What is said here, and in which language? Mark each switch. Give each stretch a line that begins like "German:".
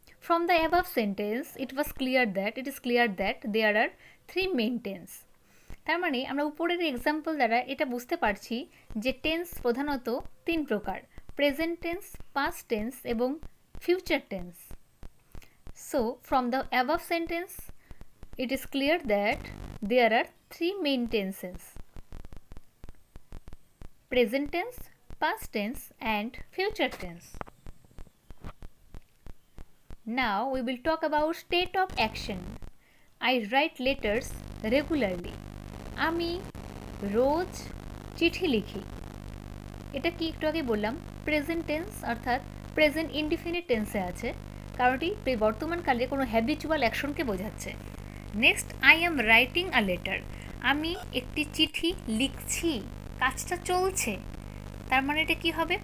English: From the above sentence it is clear that there are 3 main tense.
Bangla: তার মানে আমরা উপরের এক্সাম্পল দ্বারা এটা বুঝতে পারছি যে টেন্স প্রধানত 3 প্রকার: প্রেজেন্ট টেন্স, পাস্ট টেন্স এবং future tense.
English: So, from the above sentence, it is clear that there are 3 main tenses: present tense, past tense and future tense. Now we will talk about state of action. I write letters regularly.
Bangla: আমি রোজ চিঠি লিখি। এটা কি একটু আগে বললাম, present tense, অর্থাৎ present indefinite টেন্সে আছে, কারণ এটি বর্তমানকালে কোনো হ্যাবিচুয়াল অ্যাকশনকে বোঝাচ্ছে।
English: next, I am writing a letter,
Bangla: আমি একটি চিঠি লিখছি, কাজটা চলছে। তার মানে এটা কি হবে?